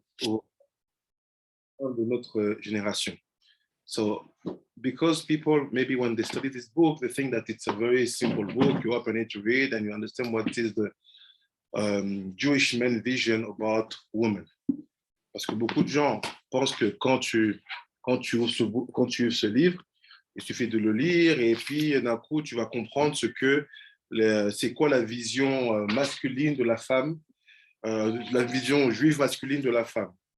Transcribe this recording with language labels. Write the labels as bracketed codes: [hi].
[fr] aux de notre génération. [en] So, because people, maybe when they study this book, they think that it's a very simple book. You open it to read and you understand what is the Jewish men vision about women. [fr] Parce que beaucoup de gens pensent que quand tu ouvres ce livre, il suffit de le lire et puis d'un coup, tu vas comprendre c'est quoi la vision masculine de la femme, la vision juive masculine de la femme.